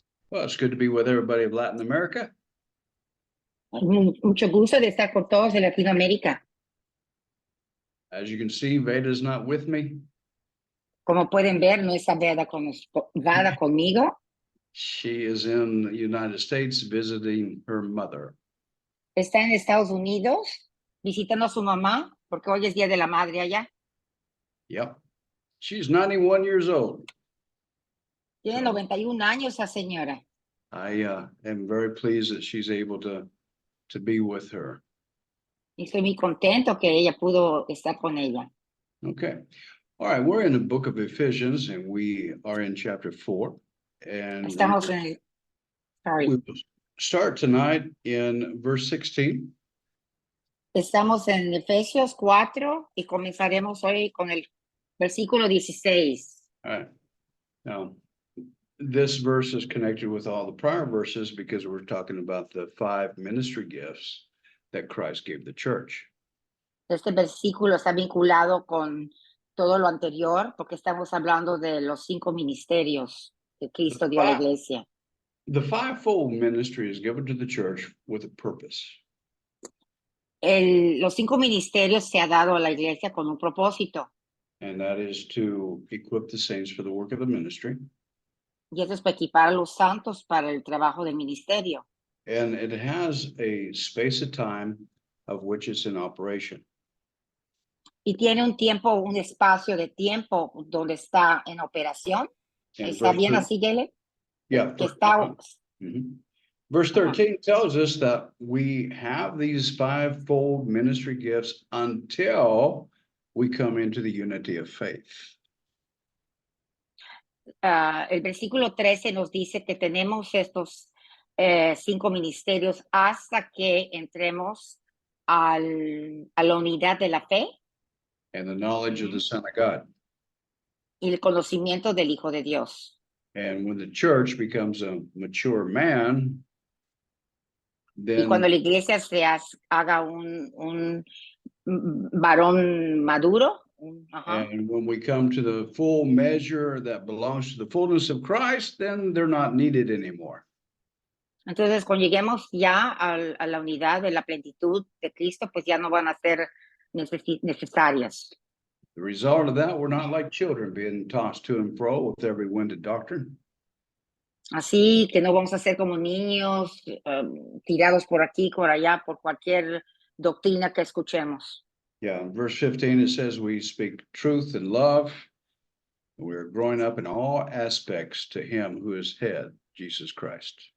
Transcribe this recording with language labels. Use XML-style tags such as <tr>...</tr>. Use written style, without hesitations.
<en>Well, it's good to be with everybody of Latin America.</en> <es>Mucho gusto de estar con todos de Latinoamérica.</es> <en>As you can see, Veda's not with me.</en> <es>Como pueden ver, no está Vada conmigo.</es> <en>She is in the United States visiting her mother.</en> <es>Está en Estados Unidos visitando a su mamá porque hoy es Día de la Madre allá.</es> <en>Yep. She's 91 years old.</en> <es>Tiene</es> <en>So,</en> <es>91 años esa señora.</es> <en>I am very pleased that she's able to be with her.</en> <es>Y estoy muy contento que ella pudo estar con ella.</es> <en>Okay. All right. We're in the book of Ephesians and we are in chapter 4. And</en> <es>Estamos en el...</es> <en>Sorry. we will start tonight in verse 16.</en> <es>Estamos en Efesios 4 y comenzaremos hoy con el versículo 16.</es> <en>All right. Now, this verse is connected with all the prior verses because we're talking about the 5 ministry gifts that Christ gave the church.</en> <es>Este versículo está vinculado con todo lo anterior porque estamos hablando de los 5 ministerios que Cristo dio a la iglesia.</es> <en>The 5-fold ministry is given to the church with a purpose.</en> <es>Los 5 ministerios se ha dado a la iglesia con un propósito.</es> <en>And that is to equip the saints for the work of the ministry.</en> <es>Y eso es para equipar a los santos para el trabajo del ministerio.</es> <en>And it has a space of time of which it's in operation.</en> <es>Y tiene un tiempo, un espacio de tiempo donde está en operación. ¿Está bien así, Gele?</es> <en>Yeah.</en> <es>Que está...</es> <en>Verse 13 tells us that we have these 5-fold ministry gifts until we come into the unity of faith.</en> <es>El versículo 13 nos dice que tenemos estos 5 ministerios hasta que entremos a la unidad de la fe.</es> <en>And the knowledge of the Son of God.</en> <es>Y el conocimiento del Hijo de Dios.</es> <en>And when the church becomes a mature man, then,</en> <es>y cuando la iglesia haga un varón maduro.</es> <en>And when we come to the full measure that belongs to the fullness of Christ, then they're not needed anymore.</en> <es>Entonces, cuando lleguemos ya a la unidad de la plenitud de Cristo, pues ya no van a ser necesarias.</es> <en>The result of that, we're not like children being tossed to and fro with every wind of doctrine.</en> <es>Así que no vamos a ser como niños tirados por aquí, por allá, por cualquier doctrina que escuchemos.</es> <en>Yeah, in verse 15, it says we speak truth and love. We're growing up in all aspects to him who is head, Jesus Christ.</en>